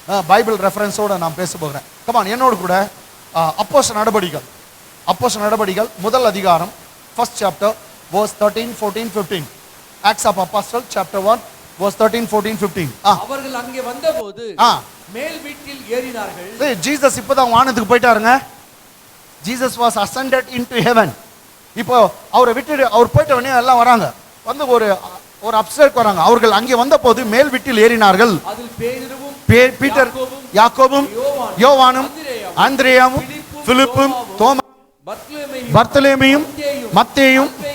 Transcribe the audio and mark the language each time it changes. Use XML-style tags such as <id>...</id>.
<ta>Bible ரெஃபரன்ஸோட நான் பேச போகிறேன். கமான், என்னோடு கூட அப்போஸ்தலர் நடபடிகள் முதல் அதிகாரம்,</ta> <en>first chapter verse 13, 14, 15. Acts of Apostles chapter 1 verse 13, 14, 15.</en> <ta>அவர்கள் அங்கே வந்தபோது மேல் வீட்டில் ஏறினார்கள். ஜீசஸ் இப்பதான் வானத்துக்கு போயிட்டாருங்க.</ta> <en>Jesus was ascended into heaven.</en> <ta>இப்போ அவரை விட்டு அவர் போயிட்ட உடனே எல்லாம் வராங்க. வந்து ஒரு அப்ஸ்டேர்க்கு வராங்க. அவர்கள் அங்கே வந்த போது மேல் வீட்டில் ஏறினார்கள். அதில் பேதுருவும் பீட்டர், யாக்கோபும், யோவானும், அந்திரேயாவும், பிலிப்பும், தோமா, பர்த்தலேமியும், மத்தேயும்,</ta>